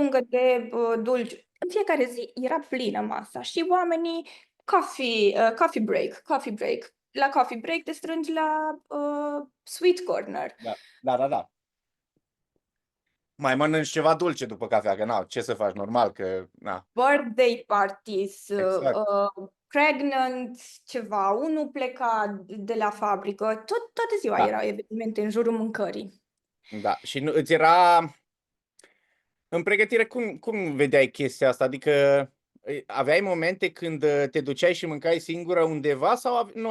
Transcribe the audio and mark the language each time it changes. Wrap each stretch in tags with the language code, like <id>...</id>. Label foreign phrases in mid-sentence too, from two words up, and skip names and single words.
<ro>pungă de dulci. În fiecare zi era plină masa și oamenii</ro> <en>coffee break.</en> <ro>La</ro> <en>coffee break</en> <ro>te strângi la</ro> <en>sweet corner.</en> <ro>da, da, da, da. Mai mănânci ceva dulce după cafea, că na, ce să faci, normal că, na,</ro> <en>Birthday parties,</en> <ro>exact. pregnant, ceva, unul pleca de la fabrică, toată ziua Da, erau evenimente în jurul mâncării. da. Și nu, îți era în pregătire, cum vedeai chestia asta? Adică aveai momente când te duceai și mâncai singură undeva sau nu</ro>